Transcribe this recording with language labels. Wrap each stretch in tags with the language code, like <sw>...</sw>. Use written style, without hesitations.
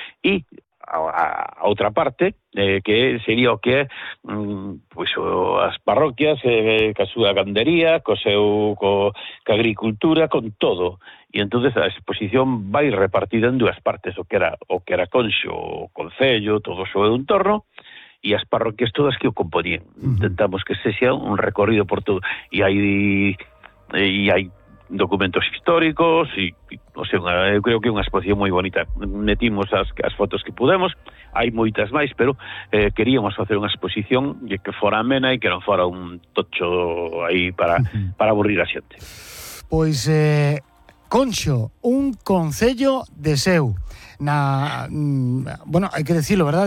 <gl>E a outra parte, que sería o que pois, as parroquias, ca súa gandería, ca agricultura, con todo. E entón a exposición vai repartida en dúas partes, o que era Conxo, o Concello, todo o seu entorno, e as parroquias todas que o componían. Intentamos que se sea un recorrido por todo. E hai documentos históricos</gl> <es>y no sé, yo creo que una exposición muy bonita. Metimos las fotos que pudimos, hay muchas más, pero queríamos hacer una exposición que fuera amena y que no fuera un tocho ahí para aburrir a gente. Pues Conxo, un concello de Seu. Bueno, hay que decirlo, ¿verdad?</es>